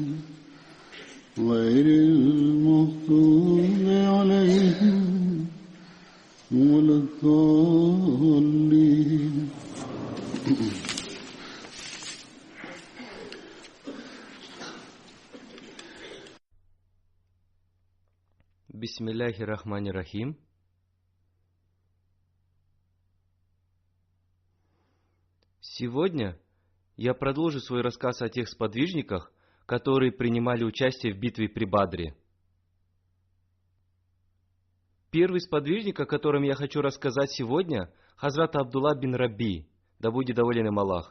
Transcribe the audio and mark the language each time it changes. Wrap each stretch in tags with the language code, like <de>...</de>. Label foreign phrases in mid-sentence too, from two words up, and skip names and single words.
<ar>غير المغضوب عليهم ولا الضالين. بسم الله الرحمن الرحيم.</ar> <ru>Сегодня я продолжу свой рассказ о тех сподвижниках, которые принимали участие в битве при Бадре. Первый сподвижник, о котором я хочу рассказать сегодня, Хазрат Абдулла бин Раби, да будет доволен им Аллах.</ru>